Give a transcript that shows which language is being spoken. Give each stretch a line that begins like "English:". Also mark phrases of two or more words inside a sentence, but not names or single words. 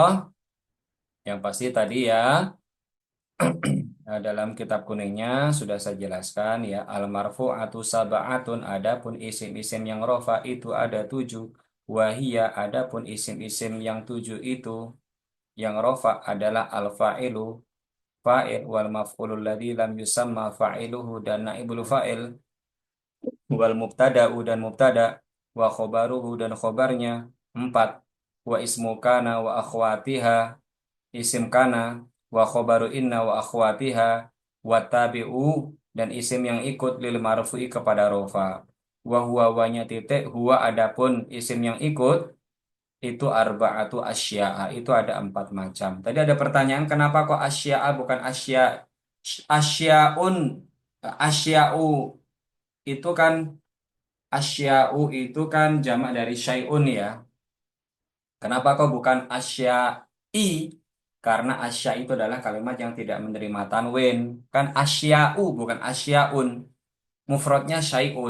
Indonesian: Yang pasti tadi ya, dalam kitab kuningnya sudah saya jelaskan ya,
Arabic: المرفوعات سبعة,
Indonesian: adapun isim-isim yang rofa itu ada tujuh.
Arabic: وهي,
Indonesian: adapun isim-isim yang tujuh itu yang rofa adalah
Arabic: الفاعل فاعل والمفعول الذي لم يسم فاعله و نائب الفاعل والمبتدأ و مبتدأ وخبره,
Indonesian: dan khobarnya. Empat,
Arabic: واسم كان وأخواتها اسم كان وخبر إن وأخواتها والتابع,
Indonesian: dan isim yang ikut
Arabic: للمرفوع
Indonesian: kepada rofa. Wa huwa wanya titik huwa, adapun isim yang ikut itu
Arabic: أربعة أشياء,
Indonesian: itu ada empat macam. Tadi ada pertanyaan kenapa kok asya'a bukan asya, asyaun, asya'u itu kan, asya'u itu kan jamak dari syai'un ya. Kenapa kok bukan asya'i? Karena asya itu adalah kalimat yang tidak menerima tanwin. Kan asya'u bukan asyaun. Mufradnya syai'un.